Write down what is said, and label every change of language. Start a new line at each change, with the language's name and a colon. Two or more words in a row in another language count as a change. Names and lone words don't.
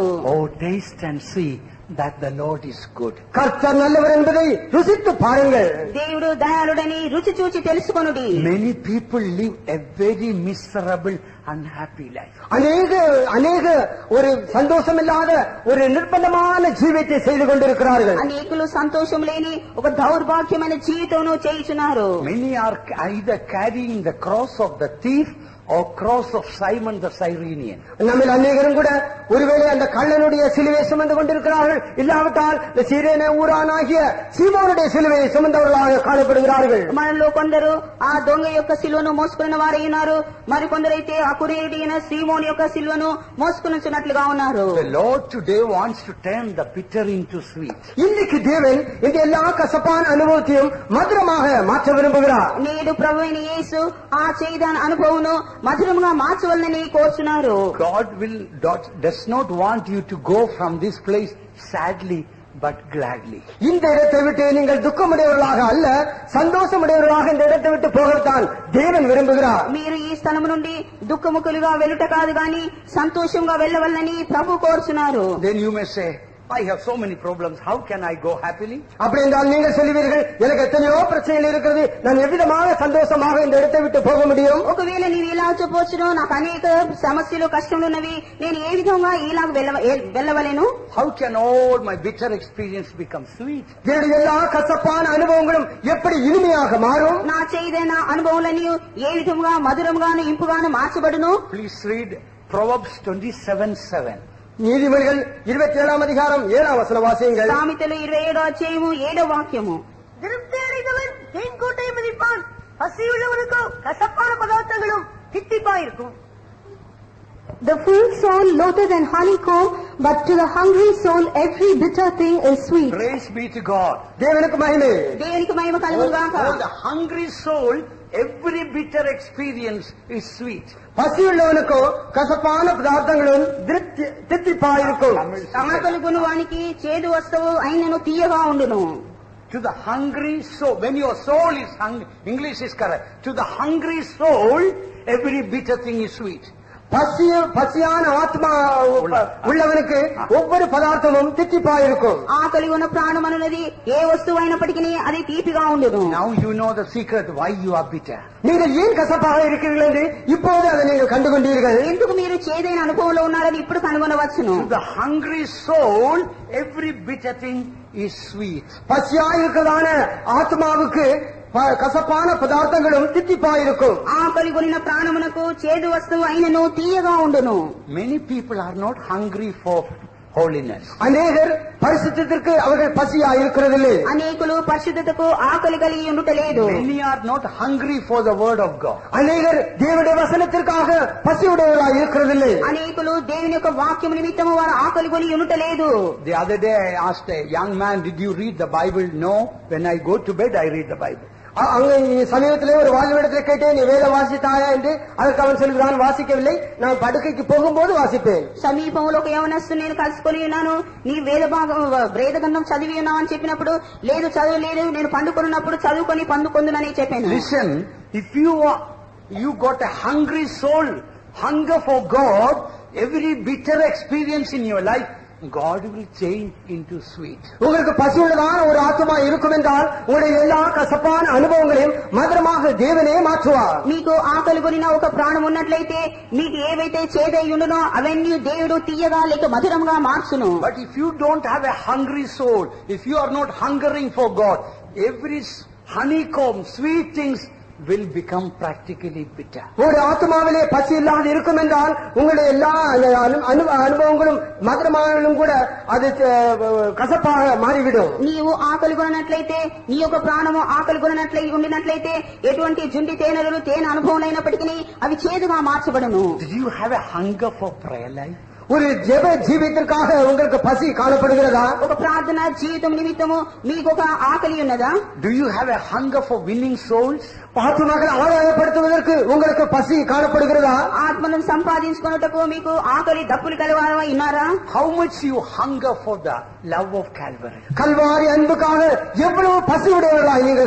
English: Oh, taste and see that the Lord is good.
Tamil: கர்த்தர் நல்லவர் என்பதை ருசித்து பாருங்கள்.
Telugu: దేవుడు దయాళుడని రుచి చూచి తెలుసుకొనుడి.
English: Many people live a very miserable, unhappy life.
Tamil: அநேக ஒரு சந்தோஷமில்லாத ஒரு நிர்பந்தமான ஜீவியத்தை செய்து கொண்டிருக்கிறார்கள்.
Telugu: అనేకులు సంతోషం లేని ఒక దౌర్భాగ్యమైన జీవితంను చేయుచున్నారు.
English: Many are either carrying the cross of the thief or cross of Simon the Cyrenian.
Tamil: நம்மில் அநேகரும் கூட ஒருவேளை அந்த கள்ளனுடைய சிலுவையை சுமந்து கொண்டிருக்கிறார்கள், இல்லாவிட்டால் இந்த சீரேன ஊரானாகிய சீமோனுடைய சிலுவையை சுமந்தவர்களாக காணப்படுகிறார்கள்.
Telugu: మనలో కొందరు ఆ దొంగ యొక్క సిలువను మోసుకున్న వారై ఉన్నారు, మరికొందరైతే ఆ కురేయుడైన సీమోను యొక్క సిలువను మోసుకున్నట్లుగా ఉన్నారు.
English: The Lord today wants to turn the bitter into sweet.
Tamil: இன்னைக்கு தேவன் இந்த எல்லா கசப்பான அனுபவத்தையும் மதுரமாக மாற்ற விரும்புகிறார்.
Telugu: నేడు ప్రభువైన యేసు ఆ చేదున అనుభవమును మధురముగా మార్చవలనని కోరుచున్నారు.
English: God does not want you to go from this place sadly but gladly.
Tamil: இந்த இடத்தை விட்டு நீங்கள் துக்கமுடையவர்களாக அல்ல, சந்தோஷமுடையவர்களாக இந்த இடத்தை விட்டு போகத்தான் தேவன் விரும்புகிறார்.
Telugu: మీరు ఈ స్థలము నుండి దుఃఖముఖులుగా వెళ్ళుట కాదు గాని సంతోషంగా వెళ్ళవలనని ప్రభు కోరుచున్నారు.
English: Then you may say, I have so many problems, how can I go happily?
Tamil: அப்படி என்றால் நீங்கள் சொல்லுவீர்கள், எனக்கு எத்தனையோ பிரச்சனைகள் இருக்கிறது, நான் எவ்விதமாக சந்தோஷமாக இந்த இடத்தை விட்டு போக முடியும்?
Telugu: ఒకవేళ నీవు ఇలా చెప్పవచ్చును, నాకు అనేక సమస్యలు కష్టములు ఉన్నవి, నేను ఏ విధంగా ఇలాగ వెళ్ళవలేను?
English: How can all my bitter experience become sweet?
Tamil: என்னுடைய எல்லா கசப்பான அனுபவங்களும் எப்படி இனிமையாக மாறும்?
Telugu: నా చేదైన అనుభవములన్నీ ఏ విధంగా మధురంగాను ఇంపుగాను మార్చబడును?
English: Please read Proverbs 27:7.
Tamil: நீதிமொழிகள் 27ஆம் அதிகாரம் 7ஆம் வசனம் வாசியுங்கள்.
Telugu: సామెతలు 27వ అధ్యాయము 7వ వాక్యము.
Tamil: திருப்தி அடைந்தவன் தேன்கூட்டை மதிப்பான், பசியுள்ளவனுக்கோ கசப்பான பதார்த்தங்களும் தித்திப்பாயிருக்கும்.
English: The full soul loateth than honeycomb, but to the hungry soul every bitter thing is sweet. Praise be to God.
Tamil: தேவனுக்கு மகிமை.
Telugu: దేవునికి మహిమ కలుగును గాక.
English: For the hungry soul, every bitter experience is sweet.
Tamil: பசியுள்ளவனுக்கோ கசப்பான பதார்த்தங்களும் தித்திப்பாயிருக்கும்.
Telugu: ఆకలి కొనువానికి చేదు వస్తువు అయినను తీయగా ఉండును.
English: To the hungry soul, when your soul is hungry, English is correct. To the hungry soul, every bitter thing is sweet.
Tamil: பசியான ஆத்மா உள்ளவனுக்கு ஒவ்வொரு பதார்த்தமும் தித்திப்பாயிருக்கும்.
Telugu: ఆకలి ఉన్న ప్రాణం అనున్నది ఏ వస్తువు అయినప్పటికీ అది తీపిగా ఉండును.
English: Now you know the secret why you are bitter.
Tamil: நீங்கள் ஏன் கசப்பாக இருக்கிறீர்கள் என்று இப்போது அதை நீங்கள் கண்டுகொண்டீர்கள்.
Telugu: ఎందుకు మీరు చేదైన అనుభవంలో ఉన్నారని ఇప్పుడు కనుగొనవచ్చును.
English: To the hungry soul, every bitter thing is sweet.
Tamil: பசியாயிருக்கிறதான ஆத்மாவுக்கு கசப்பான பதார்த்தங்களும் தித்திப்பாயிருக்கும்.
Telugu: ఆకలి కొనిన ప్రాణమునకు చేదు వస్తువు అయినను తీయగా ఉండును.
English: Many people are not hungry for holiness.
Tamil: அநேகர் பரிசுத்தத்திற்கு அவர்கள் பசியா இருக்கிறதில்லை.
Telugu: అనేకులు పరిశుద్ధతకు ఆకలి కలిగి ఉండుటలేదు.
English: Many are not hungry for the word of God.
Tamil: அநேகர் தேவனுடைய வசனத்திற்காக பசியுடையவர்களாக இருக்கிறதில்லை.
Telugu: అనేకులు దేవుని యొక్క వాక్యం నిమిత్తము వారు ఆకలి కొని ఉండుటలేదు.
English: The other day I asked a young man, did you read the Bible? No. When I go to bed, I read the Bible.
Tamil: அங்க சமீபத்திலே ஒரு வாலிபனிடத்தில் கேட்டேன், நீ வேத வாசித்தாயா என்று. அதற்கு அவன் சொல்கிறான், வாசிக்கவில்லை, நான் படுக்கைக்கு போகும்போது வாசிப்பேன்.
Telugu: సమీపంలో ఒక యవనస్తుని నేను కలుసుకొని ఉన్నాను, నీ వేద గ్రంథం చదివి ఉన్నావు అని చెప్పినప్పుడు, లేదు చదవలేదు, నేను పండుకొన్నప్పుడు చదువుకొని పండుకొందునని చెప్పాను.
English: Listen, if you got a hungry soul, hunger for God, every bitter experience in your life, God will change into sweet.
Tamil: உங்களுக்கு பசியுள்ளதான ஒரு ஆத்மா இருக்கும் என்றால் உங்களுடைய எல்லா கசப்பான அனுபவங்களையும் மதுரமாக தேவனே மாற்றுவார்.
Telugu: మీకు ఆకలి కొనిన ఒక ప్రాణం ఉన్నట్లయితే మీకు ఏవైతే చేదై ఉండునో అవన్నీ దేవుడు తీయగా లేక మధురంగా మార్చును.
English: But if you don't have a hungry soul, if you are not hungering for God, every honeycomb, sweet things will become practically bitter.
Tamil: உங்களுடைய ஆத்மாவிலே பசி இல்லாது இருக்கும் என்றால் உங்களுடைய எல்லா அனுபவங்களும் மதுரமானாலும் கூட அது கசப்பாக மாறிவிடும்.
Telugu: నీవు ఆకలి కొనట్లయితే నీ యొక్క ప్రాణము ఆకలి కొనట్లయి ఉండినట్లయితే ఎటువంటి జుండి తేనెలు తేనె అనుభవం అయినప్పటికీ అవి చేదుగా మార్చబడును.
English: Did you have a hunger for prayer life?
Tamil: ஒரு ஜெப ஜீவித்திற்காக உங்களுக்கு பசி காணப்படுகிறதா?
Telugu: ఒక ప్రార్థన జీవితం నిమిత్తము మీకు ఒక ఆకలి ఉన్నదా?
English: Do you have a hunger for winning souls?
Tamil: ஆத்மாக்களை ஆதாயப்படுத்துவதற்கு உங்களுக்கு பசி காணப்படுகிறதா?
Telugu: ఆత్మను సంపాదించుకొనుటకు మీకు ఆకలి దప్పులు కలవారమై ఉన్నారా?
English: How much you hunger for the love of Calvary?
Tamil: கல்வாரி அன்புக்காக எவ்வளவு பசி உடையவர்களாய் நீங்கள்